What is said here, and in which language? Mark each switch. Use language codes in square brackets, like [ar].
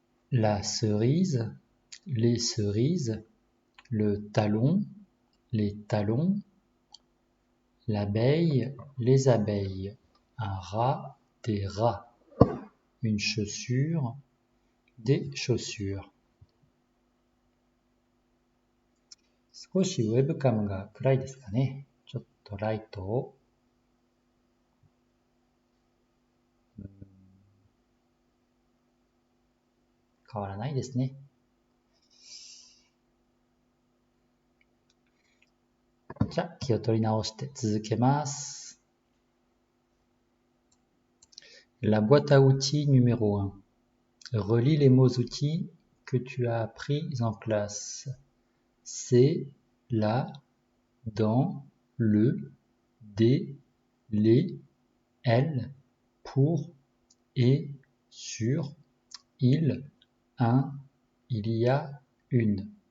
[fr] La cerise, les cerises, le talon, les talons, l'abeille, les abeilles, un rat, des rats, une chaussure, des chaussures. [ja] 少しウェブカムが暗いですかね。ちょっとライトを変わらないですね。じゃあ気を取り直して続けます。 [fr] La boîte à outils numéro 1. Relis les mots outils que tu as appris en classe. C'est, la, dans, le, des, les, elle, pour, et, sur, il, un, il y a, une.